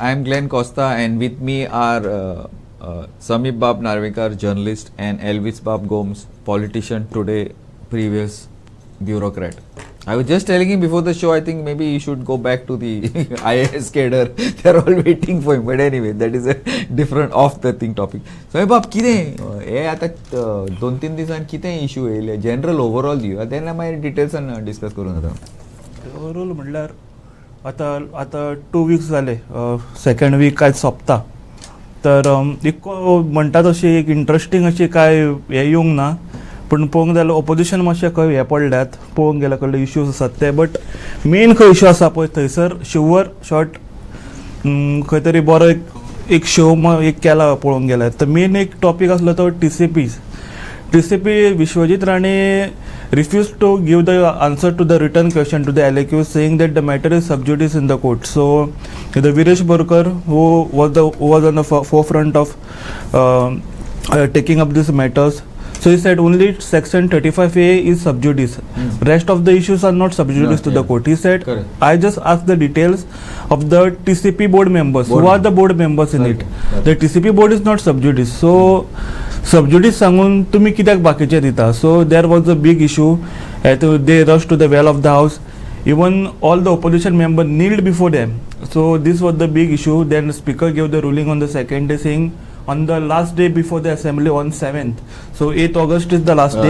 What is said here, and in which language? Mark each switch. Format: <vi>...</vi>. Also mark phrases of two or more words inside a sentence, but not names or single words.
<en>I am Glenn Costa and with me are Samip Bab Narvikar, journalist, and Elvis Bab Gomes, politician, today previous bureaucrat. I was just telling him before the show, I think maybe he should go back to the IAS cadre. They are all waiting for him. But anyway, that is a different off the thing topic. So, Bab,</en> <kok>कितें हे आता 2-3 दिवसांनी कितें इश्यू येयले</kok> <en>general overall</en> <kok>दिवया तेन्ना मागीर डिटेल्स डिस्कस करून जाता. ओवरऑल म्हणल्यार आतां 2 वीक्स जाले,</kok> <en>second week</en> <kok>आयज सोंपता. तर एक म्हणटा तशी एक इंट्रस्टींग अशी काय हे येवंक ना, पूण पळोवंक जाल्यार ओपोजिशन मातशें खंय हे पडल्यात, पळोवंक गेल्या कडले इश्यूज आसात ते.</kok> <en>but main</en> <kok>खंय इश्यू आसा पळय थंयसर शिवर शॉर्ट खंय तरी बरो एक शो एक केला पळोवंक गेल्यार. तर मेन एक टॉपीक आसलो तो</kok> <en>TCP Vishwajit Rane refused to give the answer to the written question to the LAQ, saying that the matter is sub judice in the court. So the Viresh Borkar, who was on the forefront of taking up these matters, so he said only section 35A is sub judice. Rest of the issues are not sub judice to the court. He said, correct. I just asked the details of the TCP board members. Who are the board members in it? The TCP board is not sub judice. So subjudice</en> <kok>सांगून तुम्ही कित्याक बाकीचे दिता?</kok> <en>So there was a big issue. They rushed to the well of the house. Even all the opposition members kneeled before them. So this was the big issue. Then the speaker gave the ruling on the second day, saying on the last day before the assembly on 7th. So 8th August is the last day.</en>